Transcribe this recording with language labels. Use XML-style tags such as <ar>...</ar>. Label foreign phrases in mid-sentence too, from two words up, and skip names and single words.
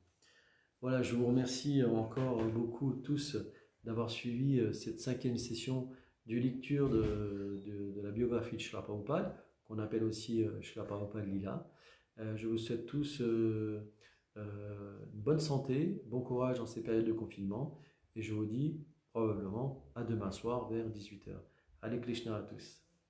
<fr>Voilà, je vous remercie encore beaucoup tous d'avoir suivi cette 5e session du lecture de la biographie de Srila Prabhupada, qu'on appelle aussi Srila Prabhupada Lila. Je vous souhaite tous une bonne santé, bon courage dans ces périodes de confinement, et je vous dis probablement à demain soir vers 18 h.</fr> <sa>हरे कृष्ण</sa> <fr>à tous.</fr>